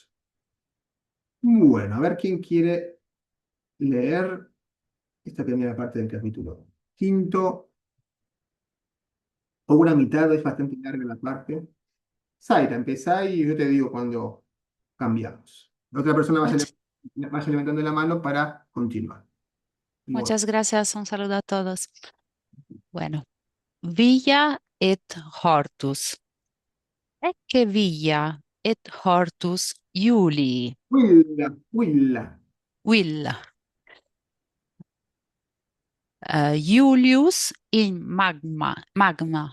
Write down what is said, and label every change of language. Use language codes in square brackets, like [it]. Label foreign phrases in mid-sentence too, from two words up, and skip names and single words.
[es] Bueno, a ver quién quiere leer esta primera parte del capítulo quinto, o una mitad, es bastante larga la parte. Zaira, empezá y yo te digo cuando cambiamos. La otra persona Much- vaya levantando la mano para continuar. Bueno, muchas gracias. Un saludo a todos. Bueno, [la] Villa et Hortus. Ecce Villa et Hortus Iulii. Willa, Willa. Villa. Iulius in magma.